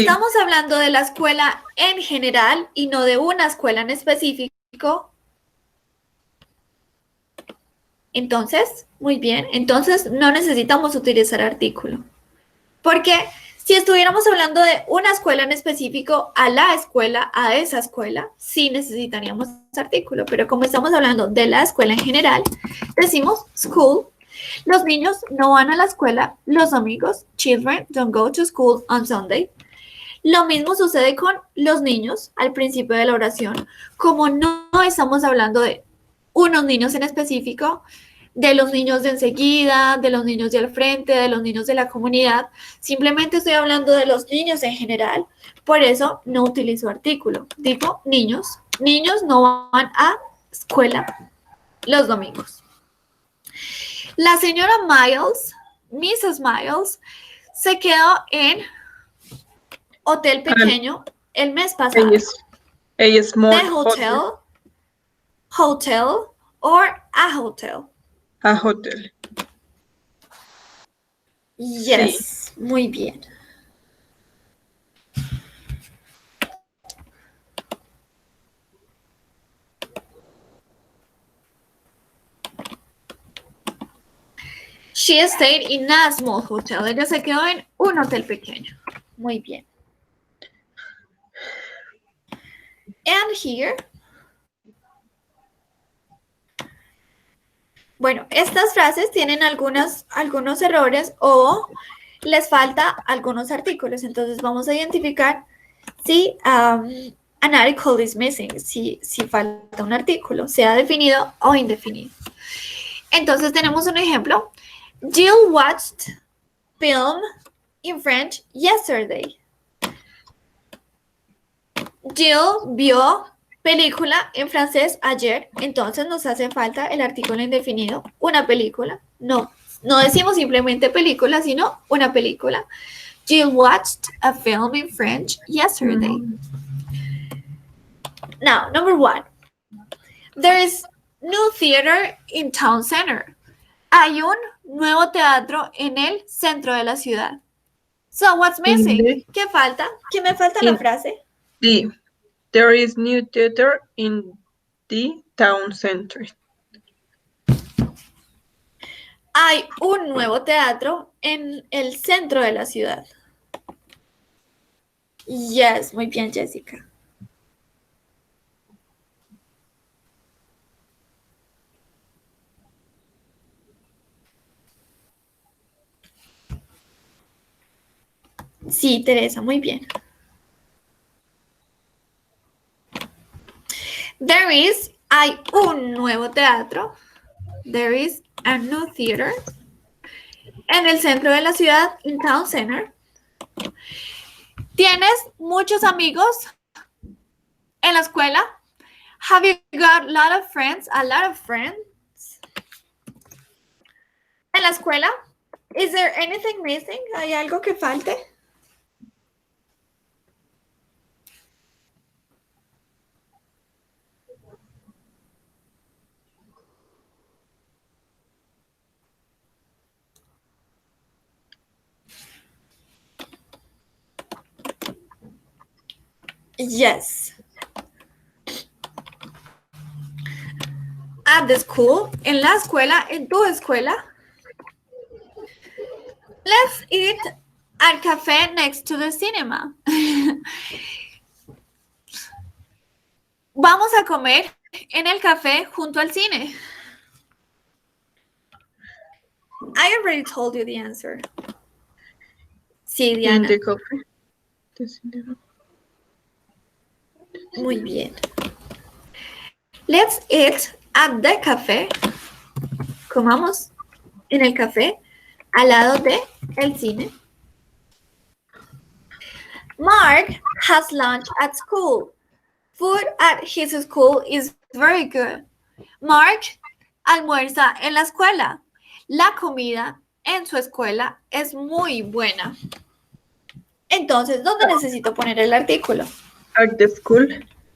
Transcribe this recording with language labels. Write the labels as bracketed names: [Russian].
[Spanish] estamos hablando de la escuela en general y no de una escuela en específico, entonces, muy bien, entonces no necesitamos utilizar artículo. Porque si estuviéramos hablando de una escuela en específico, a la escuela, a esa escuela, sí necesitaríamos artículo. Pero como estamos hablando de la escuela en general, decimos school. Los niños no van a la escuela los domingos. [English] Children don't go to school on Sunday. [Spanish] Lo mismo sucede con los niños al principio de la oración. Como no estamos hablando de unos niños en específico, de los niños de enseguida, de los niños de al frente, de los niños de la comunidad, simplemente estoy hablando de los niños en general. Por eso no utilizo artículo. Digo niños. Niños no van a escuela los domingos. La señora Miles, Mrs. Miles, se quedó en hotel pequeño el mes pasado. [English] A small The hotel, hotel, or a hotel. A hotel. Yes, [Spanish] muy bien. [English] She stayed in a small hotel. [Spanish] Ella se quedó en un hotel pequeño. Muy bien. [English] And here. [Spanish] Bueno, estas frases tienen algunos errores o les falta algunos artículos. Entonces vamos a identificar si [English] an article is missing, [Spanish] si falta un artículo, sea definido o indefinido. Entonces tenemos un ejemplo. [English] Jill watched film in French yesterday. [Spanish] Jill vio película en francés ayer, entonces nos hace falta el artículo indefinido, una película. No decimos simplemente película, sino una película. [English] Jill watched a film in French yesterday. Now, number 1. There is new theater in town center. [Spanish] Hay un nuevo teatro en el centro de la ciudad. [English] So, what's missing? [Spanish] ¿Qué falta? ¿Qué me falta en la frase? D. [English] There is new theater in the town center. [Spanish] Hay un nuevo teatro en el centro de la ciudad. [English] Yes, [Spanish] muy bien, Jessica. Sí, Teresa, muy bien. Hay un nuevo teatro. [English] There is a new theater. [Spanish] En el centro de la ciudad, [English] in town center. [Spanish] ¿Tienes muchos amigos en la escuela? [English] Have you got a lot of friends? A lot of friends? [Spanish] En la escuela? [English] Is there anything missing? [Spanish] ¿Hay algo que falte? [English] Yes. At the school, [Spanish] en la escuela, en tu escuela. [English] Let's eat at cafe next to the cinema. [Spanish] Vamos a comer en el café junto al cine. [English] I already told you the answer. [Spanish] Sí, [English] In Diana. the coffee. The cinema. [Spanish] Muy bien. [English] Let's eat at the cafe. [Spanish] Comamos en el café al lado de el cine. [English] Mark has lunch at school. Food at his school is very good. [Spanish] Mark almuerza en la escuela. La comida en su escuela es muy buena. Entonces, ¿dónde necesito poner el artículo? [English] At the school.